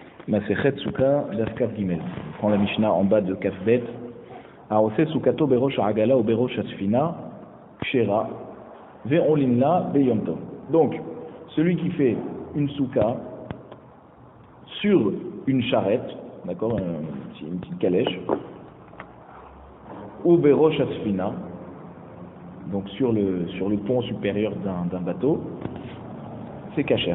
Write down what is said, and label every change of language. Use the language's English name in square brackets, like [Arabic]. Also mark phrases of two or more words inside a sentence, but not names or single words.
[Hebrew] מסכת סוכה, דף כ״ג. [French] On prend la Mishnah en bas de Kaf Bet. [Hebrew] עושה סוכתו בראש עגלה או בראש ספינה, כשרה, ועולין לה ביום טוב. [French] Donc, celui qui fait une souka sur une charrette, d'accord, une petite calèche, ou [Hebrew] בראש ספינה, [French] donc sur le pont supérieur d'un bateau, c'est kasher.